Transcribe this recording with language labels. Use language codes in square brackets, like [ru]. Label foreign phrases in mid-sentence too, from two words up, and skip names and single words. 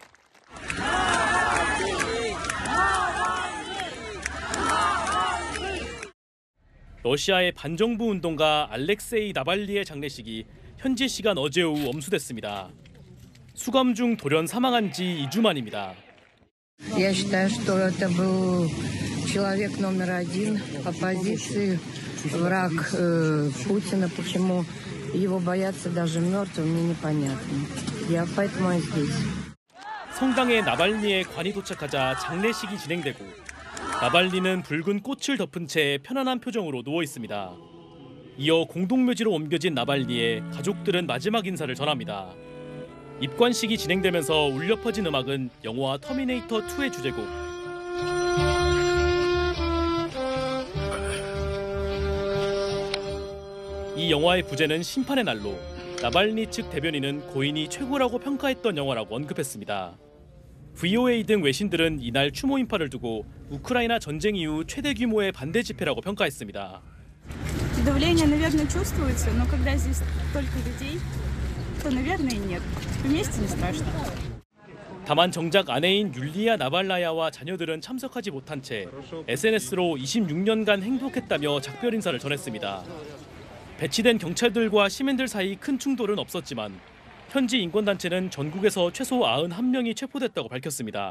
[ko] 러시아의 반정부 운동가 알렉세이 나발리의 장례식이 현지 시간 어제 오후 엄수됐습니다. 수감 중 돌연 사망한 지 2주 만입니다. [ru] Я считаю, что это был человек номер один оппозиции, враг Путина. Почему его боятся даже мертвым, мне непонятно. Я поэтому здесь. [ko] 성당에 나발리의 관이 도착하자 장례식이 진행되고 나발리는 붉은 꽃을 덮은 채 편안한 표정으로 누워 있습니다. 이어 공동묘지로 옮겨진 나발리의 가족들은 마지막 인사를 전합니다. 입관식이 진행되면서 울려 퍼진 음악은 영화 터미네이터 2의 주제곡. 이 영화의 부제는 심판의 날로 나발리 측 대변인은 고인이 최고라고 평가했던 영화라고 언급했습니다. VOA 등 외신들은 이날 추모 인파를 두고 우크라이나 전쟁 이후 최대 규모의 반대 집회라고 평가했습니다. [ru] Давление, наверное, чувствуется, но когда здесь столько людей, то, наверное, нет. Вместе не страшно. [ko] 다만 정작 아내인 율리아 나발라야와 자녀들은 참석하지 못한 채 SNS로 26년간 행복했다며 작별 인사를 전했습니다. 배치된 경찰들과 시민들 사이 큰 충돌은 없었지만 현지 인권단체는 전국에서 최소 91명이 체포됐다고 밝혔습니다.